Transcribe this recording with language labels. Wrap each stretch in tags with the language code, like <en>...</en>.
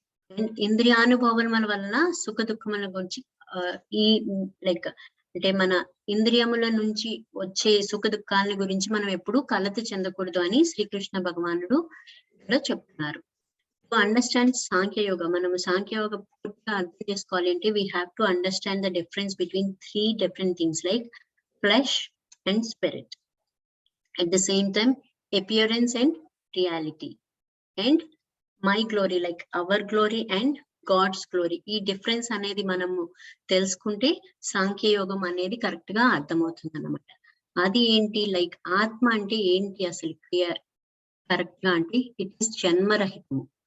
<te>And ఇంద్రియానుభవముల వలన సుఖ దుఃఖముల గురించి ఈ లైక్ అంటే మన ఇంద్రియముల నుంచి వచ్చే సుఖ దుఃఖాల గురించి మనం ఎప్పుడు కలత చెందకూడదు అని శ్రీకృష్ణ భగవానుడు ఇక్కడ చెప్తున్నారు.</te> <en>to understand సాంఖ్యయోగ,</en> <te>మనము సాంఖ్యయోగ పూర్తిగా అర్థం చేసుకోవాలి అంటే</te> <en>We have to understand the difference between 3 different things like flesh and spirit. At the same time, appearance and reality. And my glory, like our glory and God's glory.</en> <te>ఈ difference అనేది మనము తెలుసుకుంటే సాంఖ్యయోగం అనేది కరెక్ట్ గా అర్థమవుతుంది అన్నమాట. అది ఏంటి? లైక్ ఆత్మ అంటే ఏంటి అసలు క్లియర్ కరెక్ట్ గా అంటే ఇట్ ఈస్ జన్మరహితము.</te>